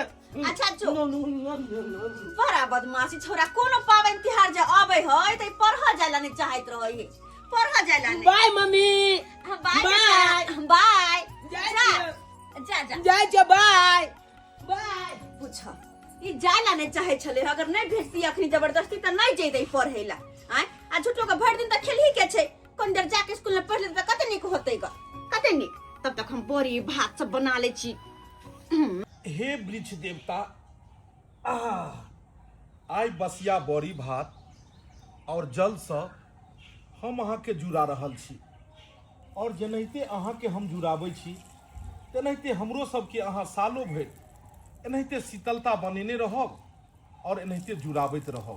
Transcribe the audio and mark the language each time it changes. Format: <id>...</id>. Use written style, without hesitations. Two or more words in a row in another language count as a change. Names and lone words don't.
<mai>अच्छा जो बड़ा बदमाशी छोरा कोनो पावन तिहार जे आबै है त पढ़ा जाला नहीं चाहत रहै है पढ़ा जाला नहीं। बाय मम्मी बाय जा बाय पूछ ई जाला नहीं चाहे छले अगर नहीं भेजती अखनी जबरदस्ती त नहीं जइतै पढ़ैला। आय आ झूठो के भर दिन त खेलही के छै कोन देर जाके स्कूल में पढ़ ले त कते निक होतै ग कते निक। तब तक हम बड़ी भात सब बना ले छी। हे वृक्ष देवता आई बसिया बड़ी भात और जल से हम अहाँ के जुड़ा रहल छी और जेनाहिते अहाँ के हम जुड़ाबै छी तेनाहिते हमरो सबके अहाँ सालों भरि एनाहिते शीतलता बनेने रहब और एनाहिते जुड़ाबैत रहब।</mai>